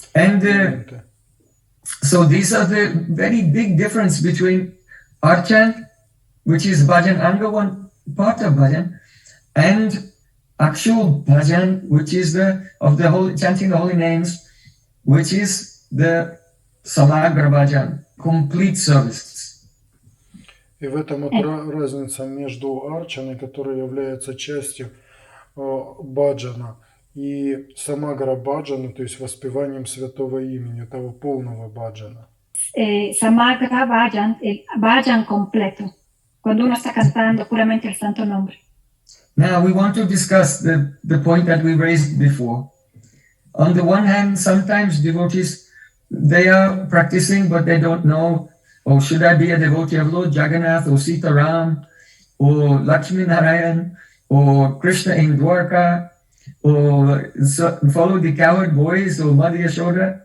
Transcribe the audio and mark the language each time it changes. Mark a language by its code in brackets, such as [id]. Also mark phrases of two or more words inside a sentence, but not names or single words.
[en] And so these are the very big difference between archan, which is bhajan, anga one part of bhajan, and actual bhajan, which is chanting the holy names, which is the samagra bhajan, complete service. [ru] И в этом вот разница между арчаной, которая является частью баджана, и самагра баджана, то есть воспеванием святого имени, того полного баджана. [es] Samagra bhajan, el bhajan completo, cuando uno está cantando puramente el santo nombre. [en] Now we want to discuss the point that we raised before. On the one hand, sometimes devotees, they are practicing, but they don't know, should I be a devotee of Lord Jagannath, or Sita Ram, or Lakshmi Narayan, or Krishna in Dwarka, or follow the cowherd boys, or Madhya Yashoda?